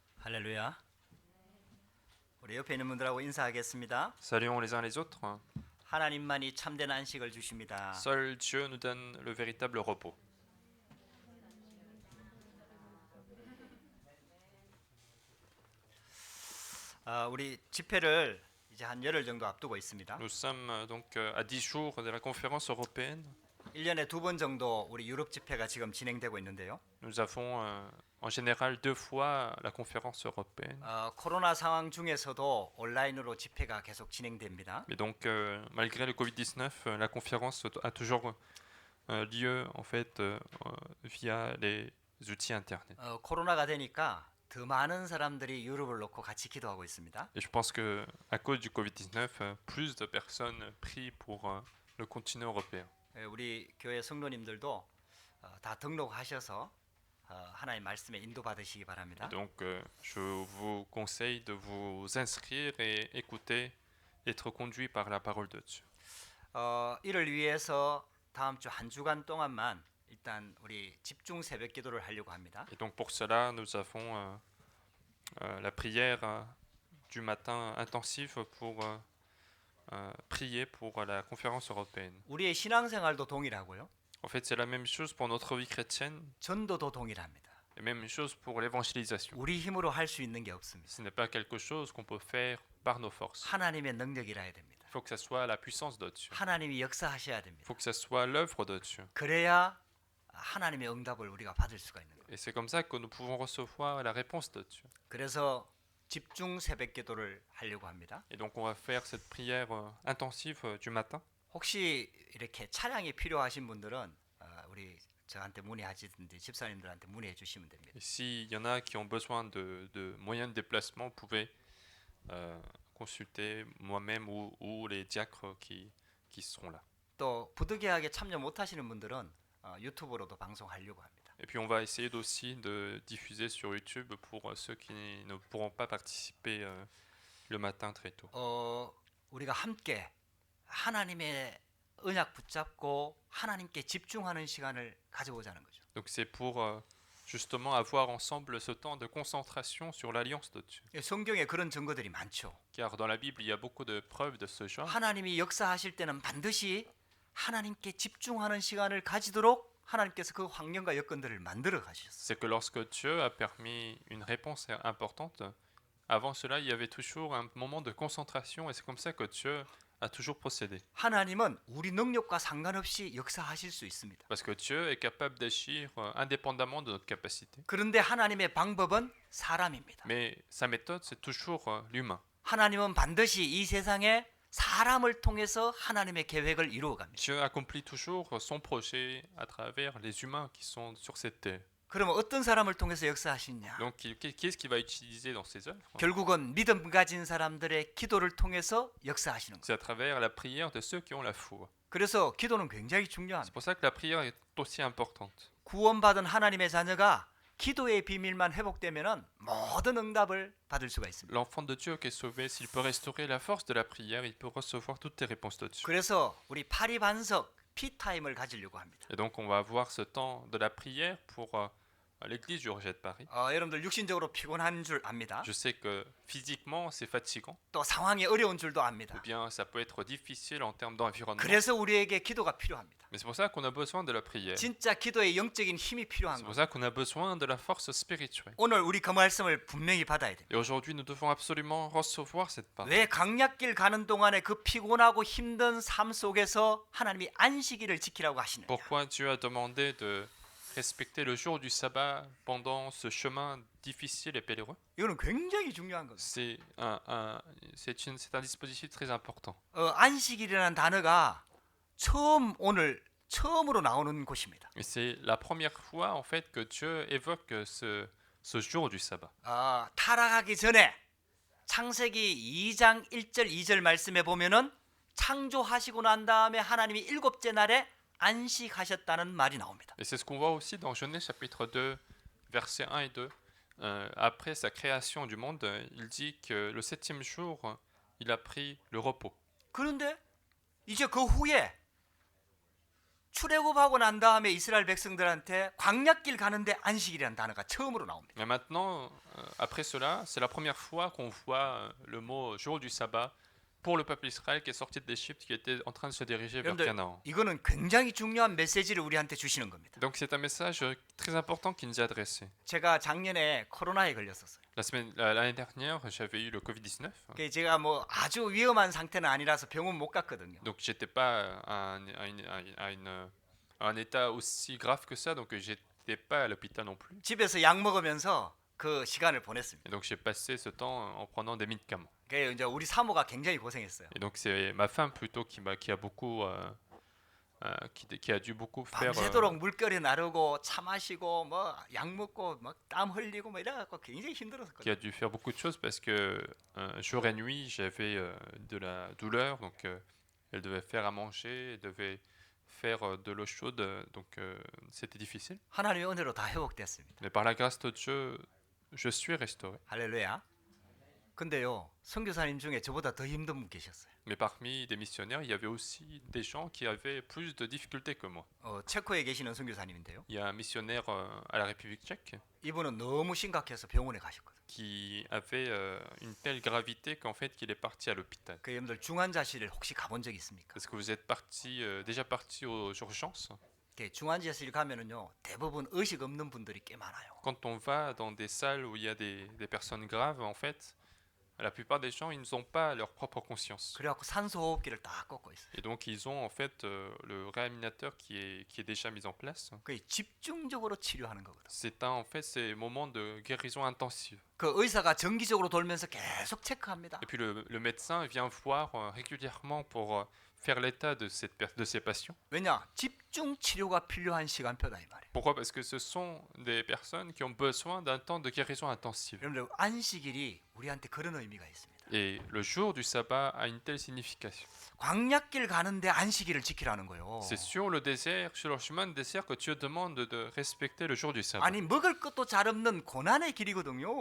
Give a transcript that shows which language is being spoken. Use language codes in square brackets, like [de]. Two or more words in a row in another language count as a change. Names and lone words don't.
[ko] 할렐루야. 우리 옆에 있는 분들하고 인사하겠습니다. [fr] Saluons les uns les autres. [ko] 하나님만이 참된 안식을 주십니다. [fr] Seul Dieu nous donne le véritable repos. [ko] 우리 집회를 이제 한 열흘 정도 앞두고 있습니다. [fr] Nous sommes à 10 jours de la conférence européenne. [ko] 1년에 2번 정도 우리 유럽 집회가 지금 진행되고 있는데요. [fr] Nous avons en général 2 fois la conférence européenne. [ko] 코로나 상황 중에서도 온라인으로 집회가 계속 진행됩니다. [fr] Mais donc malgré le Covid-19, la conférence a toujours lieu en fait via les outils internet. [ko] 코로나가 되니까 더 많은 사람들이 유럽을 놓고 같이 기도하고 있습니다. [fr] Et je pense que à cause du Covid-19, plus de personnes prient pour le continent européen. [ko] 우리 교회 성도님들도 다 등록하셔서 하나님 말씀에 인도받으시기 바랍니다. [fr] Donc je vous conseille de vous inscrire et écouter, être conduit par la parole de Dieu. [ko] 이를 위해서 다음 주 한 주간 동안만 일단 우리 집중 새벽 기도를 하려고 합니다. [fr] Et donc pour cela, nous avons la prière du matin intensive pour prier pour la conférence européenne. [ko] 우리의 신앙생활도 동일하고요. [fr] En fait, c'est la même chose pour notre vie chrétienne [ko] 전도도 동일합니다. [fr] et même chose pour l'évangélisation. [ko] 우리 힘으로 할 수 있는 게 없습니다. [fr] Ce n'est pas quelque chose qu'on peut faire par nos forces. [ko] 하나님의 능력이라 해야 됩니다. [fr] Il faut que ça soit la puissance de Dieu. [ko] 하나님이 역사하셔야 [fr] Il [ko] 됩니다. [fr] faut que ça soit l'œuvre de Dieu. [ko] 그래야 하나님의 응답을 우리가 받을 수가 있는 거예요. [fr] Et c'est comme ça que nous pouvons recevoir la réponse de Dieu. [ko] 그래서 집중 새벽 기도를 하려고 합니다. [fr] Et donc on va faire cette prière intensive du matin. [ko] 혹시 이렇게 차량이 필요하신 분들은 우리 저한테 문의하시든지 집사님들한테 문의해 주시면 됩니다. [fr] Et s'il y en a qui ont besoin de moyens de déplacement, vous pouvez consulter moi-même ou les diacres qui seront là. [ko] 또 부득이하게 참여 못하시는 분들은 유튜브로도 방송하려고 합니다. [fr] Et puis on va essayer aussi de diffuser sur YouTube pour ceux qui ne pourront pas participer le matin très tôt. [ko] 우리가 함께 하나님의 언약 붙잡고 하나님께 집중하는 시간을 가져보자는 거죠. [fr] Donc c'est pour justement avoir ensemble ce temps de concentration sur l'alliance de Dieu. [ko] 성경에 그런 증거들이 많죠. [fr] Car dans la Bible, il y a beaucoup de preuves de ce genre. [ko] 하나님이 역사하실 때는 반드시 하나님께 집중하는 시간을 가지도록 하나님께서 그 환경과 여건들을 만들어 가셨어요. [fr] C'est que lorsque Dieu a permis une réponse importante, avant cela, il y avait toujours un moment de concentration et c'est comme ça que Dieu a toujours procédé. [ko] 하나님은 우리 능력과 상관없이 역사하실 수 있습니다. [fr] Parce que Dieu est capable d'agir indépendamment de notre capacité. [ko] 그런데 하나님의 방법은 사람입니다. [fr] Mais sa méthode, c'est toujours l'humain. [ko] 하나님은 반드시 이 세상에 사람을 통해서 하나님의 계획을 이루어 갑니다. [fr] Dieu accomplit toujours son projet à travers les humains qui sont sur cette terre. [ko] 그러면 어떤 사람을 통해서 역사하시냐? [fr] Donc, qui est-ce qu'il va utiliser dans ses œuvres? [ko] 결국은 믿음 가진 사람들의 기도를 통해서 역사하시는 거예요. [fr] C'est à travers la prière de ceux qui ont la foi. [ko] 그래서 기도는 굉장히 [fr] C'est [ko] 중요합니다. [fr] pour ça que la prière est aussi importante. [ko] 구원받은 하나님의 자녀가 기도의 비밀만 회복되면은 모든 응답을 받을 수가 있습니다. [fr] L'enfant de Dieu qui est sauvé, s'il peut restaurer la force de la prière, il peut recevoir toutes les réponses de Dieu. [ko] 그래서 우리 파리반석 피타임을 가지려고 합니다. [fr] Et donc on va avoir ce temps de la prière pour l'église du Rejet de Paris. [ko] 여러분들 육신적으로 피곤한 줄 압니다. [fr] Je sais que physiquement c'est fatigant, [ko] 또 상황이 어려운 줄도 [fr] ou [ko] 압니다. [fr] bien ça peut être difficile en termes d'environnement. [ko] 그래서 우리에게 기도가 필요합니다. [fr] Mais c'est pour ça qu'on a besoin de la prière. [ko] 진짜 기도의 영적인 힘이 필요한 [fr] C'est pour [ko] 거예요. [fr] ça qu'on a besoin de la force spirituelle. [ko] 오늘 우리 그 말씀을 분명히 받아야 됩니다. [fr] Et aujourd'hui nous devons absolument recevoir cette parole. [ko] 왜 강약길 가는 동안에 그 피곤하고 힘든 삶 속에서 하나님이 안식일을 지키라고 하시느냐? [fr] Pourquoi Dieu a demandé de respecter le jour du sabbat pendant ce chemin difficile et pèlerin? [ko] 이거는 굉장히 중요한 거예요. [fr] C'est un dispositif très important. [ko] 안식일이라는 단어가 처음으로 나오는 곳입니다. [fr] Et c'est la première fois en fait que Dieu évoque ce jour du sabbat. [ko] 타락하기 전에 창세기 2장 1절 2절 말씀에 보면은 창조하시고 난 다음에 하나님이 일곱째 날에 안식하셨다는 말이 나옵니다. [fr] Et c'est ce qu'on voit aussi dans Genèse chapitre 2, versets 1 et 2. Après sa création du monde, il dit que le septième jour, il a pris le repos. [ko] 그런데 이제 그 후에 출애굽하고 난 다음에 이스라엘 백성들한테 광야길 가는데 안식일이라는 단어가 처음으로 나옵니다. [fr] Mais maintenant, après cela, c'est la première fois qu'on voit le mot jour du sabbat pour le peuple Israël qui est sorti de l'Égypte, qui était en train de se diriger vers [ko] 여러분들 [fr] Canaan. [ko] 이거는 굉장히 중요한 메시지를 우리한테 주시는 겁니다. [fr] Donc c'est un message très important qui nous est adressé. [ko] 제가 작년에 코로나에 걸렸었어요. [fr] L'année dernière, j'avais eu le Covid-19, [ko] 제가 뭐 아주 위험한 상태는 아니라서 병원 못 갔거든요. [fr] donc j'étais pas à un état aussi grave que ça, donc j'étais pas à l'hôpital non plus. [ko] 집에서 약 먹으면서 그 시간을 보냈습니다. [fr] Et donc j'ai passé ce temps en prenant des médicaments. [ko] 그게 이제 우리 사모가 굉장히 고생했어요. [fr] Et donc c'est ma femme plutôt qui a beaucoup qui a dû beaucoup faire [ko] 밤새도록 물결이 나르고 차 마시고 뭐 약 먹고 막 땀 흘리고 뭐 이래갖고 굉장히 [fr] qui [ko] 힘들었거든요. [fr] a dû faire beaucoup de choses parce que jour et nuit j'avais de la douleur, donc elle devait faire à manger, elle devait faire de l'eau chaude, donc c'était difficile. [ko] 하나님의 은혜로 다 회복됐습니다. [fr] Mais par la grâce de Dieu, je suis restauré. [ko] 할렐루야. 근데요, 선교사님 중에 저보다 더 힘든 분 계셨어요. [fr] Mais parmi des missionnaires, il y avait aussi des gens qui avaient plus de difficultés que moi. [ko] 체코에 계시는 선교사님인데요. [fr] Il y a un missionnaire à la République tchèque [ko] 이분은 너무 심각해서 병원에 가셨거든요. [fr] qui avait une telle gravité qu'en fait qu'il est parti à l'hôpital. [ko] 그 여러분들 중환자실을 혹시 가본 적 있습니까? [fr] Est-ce que vous êtes déjà parti aux urgences? [ko] 중환자실 가면은요 대부분 의식 없는 분들이 꽤 많아요. [fr] Quand on va dans des salles où il y a des personnes graves, en fait, la plupart des gens, ils n'ont pas leur propre conscience. [ko] 그래갖고 산소호흡기를 딱 꽂고 있어요. [fr] Et donc ils ont en fait le réanimateur qui est déjà mis en place. [ko] 그 집중적으로 치료하는 거거든. [fr] En fait ces moments de guérison intensive. [ko] 그 의사가 정기적으로 돌면서 계속 체크합니다. [fr] Et puis le médecin vient voir régulièrement pour faire l'état de ces patients. [ko] 왜냐? 집중 치료가 필요한 시간표다 이 말이에요. [fr] Pourquoi? Parce que ce sont des personnes qui ont besoin d'un temps de guérison intensive. [ko] 여러분들 안식일이 우리한테 그런 의미가 있습니다. [fr] Et le jour du sabbat a une telle signification. [ko] 광야길 가는데 안식일을 지키라는 거예요. [fr] C'est sur le chemin de désert que Dieu demande de respecter le jour du sabbat. [ko] 아니 먹을 것도 잘 없는 고난의 길이거든요.